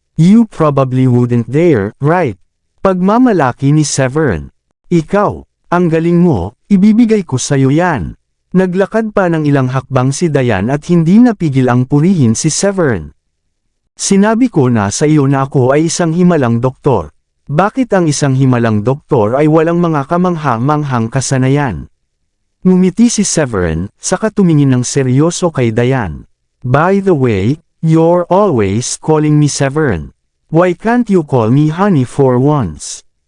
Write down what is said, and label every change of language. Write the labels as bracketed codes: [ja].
[en] You probably wouldn't dare, right?" [tl] Pagmamalaki ni Severin. "Ikaw, ang galing mo, ibibigay ko sa'yo yan." Naglakad pa ng ilang hakbang si Diane at hindi napigil ang purihin si Severin. "Sinabi ko na sa iyo na ako ay isang himalang doktor. Bakit ang isang himalang doktor ay walang mga kamangha-manghang kasanayan?" Ngumiti si Severin, saka tumingin ng seryoso kay Diane. [en] "By the way, you're always calling me Severin. Why can't you call me honey for once?"